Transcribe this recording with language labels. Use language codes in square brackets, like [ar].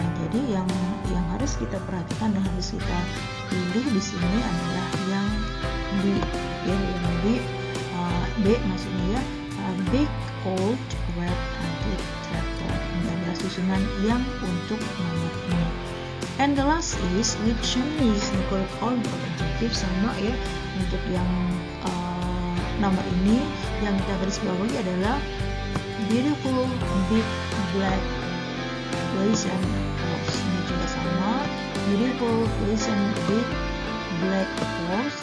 [id] Jadi yang harus kita perhatikan dan harus kita pilih di sini adalah yang B ya, yang B maksudnya ya, [en] big, old, red, antique, tractor. [id] Ini adalah susunan yang untuk nomor ini. [en] And the last is which is the correct order of adjective, [id] sama ya. Untuk yang nomor ini yang kita garis bawahi adalah [en] beautiful, big, black, pleasant, horse. [id] Ini juga sama, [en] beautiful, pleasant, big, black, horse.